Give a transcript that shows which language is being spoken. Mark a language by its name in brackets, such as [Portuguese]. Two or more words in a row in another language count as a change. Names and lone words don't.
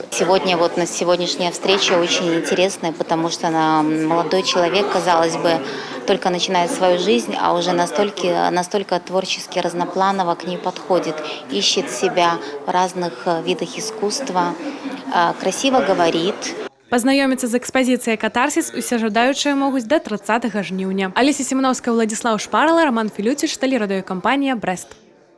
[Russian] Сегодня, вот на сегодняшняя встреча очень интересная, потому что молодой человек, казалось бы, только начинает свою жизнь, а уже настолько творчески разнопланово к ней подходит, ищет себя в разных видах искусства, красиво говорит. [Belarusian] Пазнаёміцца з экспазіцыяй «Катарсис» усе жадаючыя могуць да 30 жніўня. Алеся Семеновская, Владислав Шпарала, Роман Филютич, тэлерадыёкампанія «Брэст».